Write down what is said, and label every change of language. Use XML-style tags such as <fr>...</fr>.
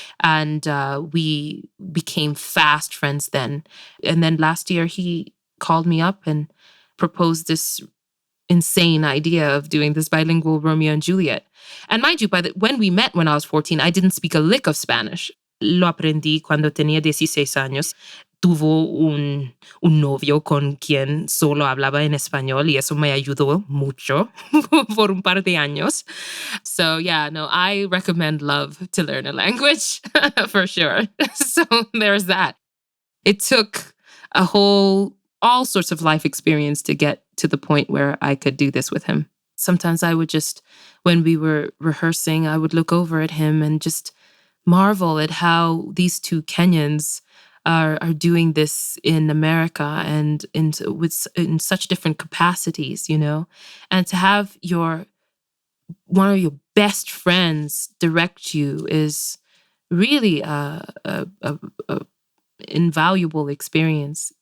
<en>And we became fast friends then. And then last year, he called me up and proposed this insane idea of doing this bilingual Romeo and Juliet. And mind you, when we met when I was 14, I didn't speak a lick of Spanish.</en> <es>Lo aprendí cuando tenía 16 años. Tuvo un novio con quien solo hablaba en español, y eso me ayudó mucho por un par de años.</es> <en>So yeah, no, I recommend love to learn a language for sure. So there's that. It took all sorts of life experience to get to the point where I could do this with him. Sometimes I would just, when we were rehearsing, I would look over at him and just marvel at how these two Kenyans are doing this in America and in such different capacities, and to have one of your best friends direct you is really a invaluable experience.</en>